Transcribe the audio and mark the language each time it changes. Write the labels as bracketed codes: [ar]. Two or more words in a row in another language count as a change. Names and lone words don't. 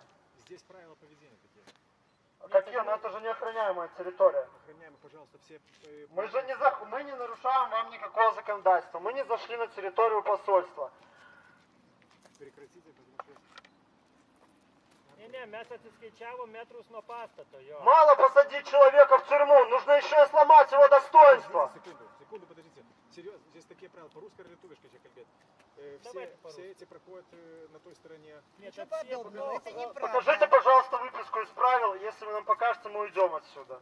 [ru] Здесь правила поведения такие. Какие? Ну это же неохраняемая территория. Охраняем, пожалуйста, все... Мы не нарушаем вам никакого законодательства. Мы не зашли на территорию посольства. Прекратите, потому что... Не, [lt] mes atsiskaičiavom metrus nuo pastato, jo. [ru] Мало посадить человека в тюрьму, нужно еще и сломать его достоинство. Секунду, подождите. Серьезно, здесь такие правила. По-русски или литовишко, все эти проходят на той стороне. Нет, Ничего это все подобного, это просто- неправда. Покажите, пожалуйста, выписку из правил. Если вы нам покажете, мы уйдем отсюда.